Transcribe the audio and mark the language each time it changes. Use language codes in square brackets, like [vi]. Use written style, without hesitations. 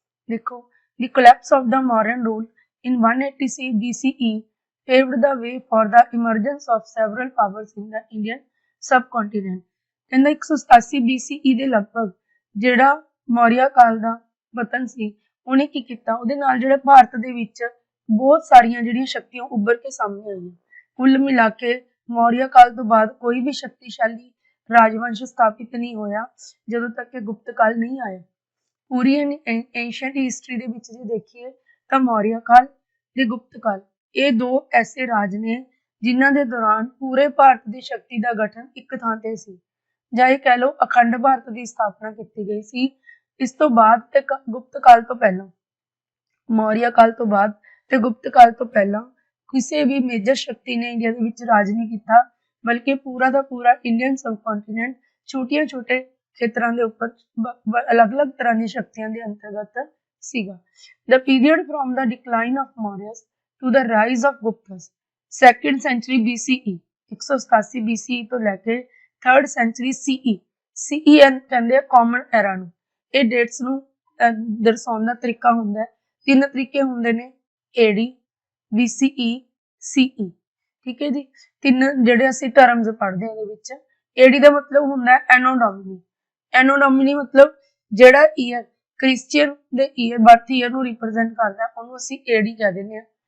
[pa] ਦੇਖੋ, [en] the collapse of the Mauryan rule in 180 BCE paved the way for the emergence of several powers in the Indian subcontinent। [pa] ਕਹਿੰਦਾ 187 BCE ਦੇ ਲਗਭਗ ਜਿਹੜਾ ਮੌਰੀਆ ਕਾਲ ਦਾ ਪਤਨ ਸੀ, ਉਹਨੇ ਕੀ ਕੀਤਾ, ਉਹਦੇ ਨਾਲ ਜਿਹੜਾ ਭਾਰਤ ਦੇ ਵਿੱਚ ਬਹੁਤ ਸਾਰੀਆਂ ਜਿਹੜੀਆਂ ਸ਼ਕਤੀਆਂ ਉੱਭਰ ਕੇ ਸਾਹਮਣੇ ਆਈਆਂ। ਕੁੱਲ ਮਿਲਾ ਕੇ ਮੌਰੀਆ ਕਾਲ ਤੋਂ ਬਾਅਦ ਕੋਈ ਵੀ ਸ਼ਕਤੀਸ਼ਾਲੀ ਰਾਜਵੰਸ਼ ਸਥਾਪਿਤ ਨਹੀਂ ਹੋਇਆ ਜਦੋਂ ਤੱਕ ਕਿ ਗੁਪਤ ਕਾਲ ਨਹੀਂ ਆਇਆ। ਪੂਰੀ ਐਂਸ਼ੀਅੰਟ ਹਿਸਟਰੀ ਦੇ ਵਿੱਚ ਜੇ ਦੇਖੀਏ ਤਾਂ ਮੌਰੀਆ ਕਾਲ ਤੇ ਗੁਪਤ ਕਾਲ, ਇਹ ਦੋ ਐਸੇ ਰਾਜ ਨੇ ਜਿਨ੍ਹਾਂ ਦੇ ਦੌਰਾਨ ਪੂਰੇ ਭਾਰਤ ਦੀ ਸ਼ਕਤੀ ਦਾ ਗਠਨ ਇੱਕ ਥਾਂ ਤੇ ਸੀ, ਜਾਂ ਇਹ ਕਹਿ ਲਓ ਅਖੰਡ ਭਾਰਤ ਦੀ ਸਥਾਪਨਾ ਕੀਤੀ ਗਈ ਸੀ। ਇਸ ਤੋਂ ਬਾਅਦ ਤੇ ਗੁਪਤ ਕਾਲ ਤੋਂ ਪਹਿਲਾਂ, ਮੌਰੀਆ ਕਾਲ ਤੋਂ ਬਾਅਦ ਤੇ ਗੁਪਤ ਕਾਲ ਤੋਂ ਪਹਿਲਾਂ ਕਿਸੇ ਵੀ ਮੇਜਰ ਸ਼ਕਤੀ ਨੇ ਇੰਡੀਆ ਦੇ ਵਿੱਚ ਰਾਜ ਨਹੀਂ ਕੀਤਾ, ਬਲਕਿ ਪੂਰਾ ਦਾ ਪੂਰਾ ਇੰਡੀਅਨ ਸਬਕੌਂਟੀਨੈਂਟ ਛੋਟੀਆਂ ਛੋਟੇ ਖੇਤਰਾਂ ਦੇ ਉੱਪਰ ਅਲੱਗ-ਅਲੱਗ ਤਰ੍ਹਾਂ ਦੀਆਂ ਸ਼ਕਤੀਆਂ ਦੇ ਅੰਤਰਗਤ ਸੀਗਾ। [en] The period from the decline of Mauryas to the rise of Guptas, 2nd century BCE 187 BCE [pa] ਤੋਂ ਲੈ ਕੇ [en] 3rd century CE [pa] ਕਹਿੰਦੇ ਆ ਕਾਮਨ ਐਰਾ ਨੂੰ। ਇਹ ਡੇਟਸ ਨੂੰ ਦਰਸਾਉਣ ਦਾ ਤਰੀਕਾ ਹੁੰਦਾ ਹੈ, ਤਿੰਨ ਤਰੀਕੇ ਹੁੰਦੇ ਨੇ, AD, BCE, CE। ਠੀਕ ਹੈ ਜੀ, ਤਿੰਨ ਜਿਹੜੇ ਅਸੀਂ ਟਰਮਸ ਪੜ੍ਹਦੇ ਹਾਂ ਇਹਦੇ ਵਿੱਚ। AD ਦਾ ਮਤਲਬ ਹੁੰਦਾ ਐਨੋ ਡੋਮਿਨੀ। ਐਨੋ ਡੋਮਿਨੀ ਮਤਲਬ ਜਿਹੜਾ ਈਅਰ ਕ੍ਰਿਸਚੀਅਨ ਦੇ ਈਅਰ ਬਰਥ ਈਅਰ ਨੂੰ ਰਿਪਰੈਜ਼ੈਂਟ ਕਰਦਾ, ਉਹਨੂੰ ਅਸੀਂ AD ਕਹਿ ਦਿੰਦੇ ਹਾਂ।